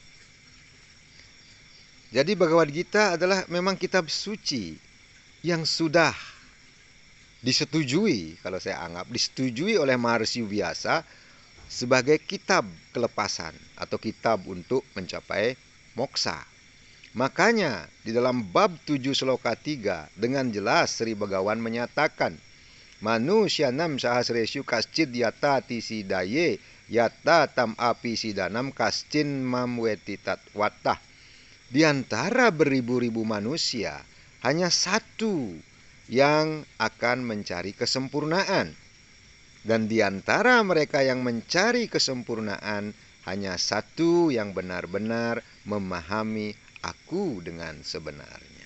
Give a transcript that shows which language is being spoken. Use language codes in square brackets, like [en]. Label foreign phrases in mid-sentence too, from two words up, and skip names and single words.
[id] Jadi Bhagavad Gita adalah memang kitab suci yang sudah disetujui, kalau saya anggap disetujui oleh Maharsi Vyasa sebagai kitab kelepasan atau kitab untuk mencapai moksa. Makanya di dalam bab 7 sloka 3 dengan jelas Sri Bhagawan menyatakan, [sa] Manusyanam sahasresyu kascid yata tisidaye yata tam api sidanam kascin mamweti tatwatah. [id] Di antara beribu-ribu manusia, hanya satu yang akan mencari kesempurnaan. Dan di antara mereka yang mencari kesempurnaan, hanya satu yang benar-benar memahami aku dengan sebenarnya.